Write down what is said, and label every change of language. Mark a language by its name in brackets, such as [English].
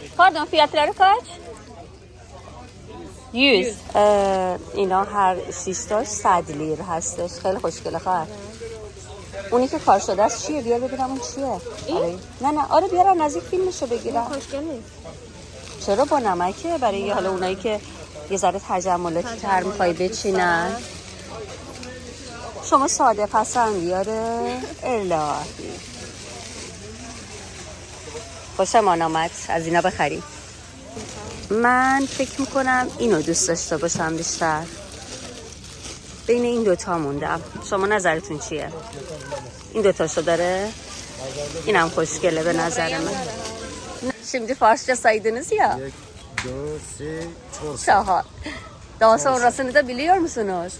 [Turkish] پاردون fiyatları kaç؟ 100. [Persian] اینا هر 6 تاش 100 لیر هستش. خیلی خوشگله خواهر. اونی که کار شده است چیه؟ بیار ببینم اون چیه. آره. نه آره بیار نزدیک فیلمشو بگیرم. خوشگل نیست. چرا با نمکه؟ برای حالا اونایی که یه ذره تجملاتی تر میخوای بچینن. شما ساده پسندی آره؟ الهی خوشم آمد از اینا بخریم. من فکر میکنم اینو دوست داشته باشم بیشتر. بین این دوتا موندم. شما نظرتون چیه؟ این دوتاشو داره؟ اینم خوشگله به نظر من. [Turkish] Şimdi Farsça saydınız ya. 1, 2, 3, 4. Şahar. Daha sonrasını da biliyor musunuz?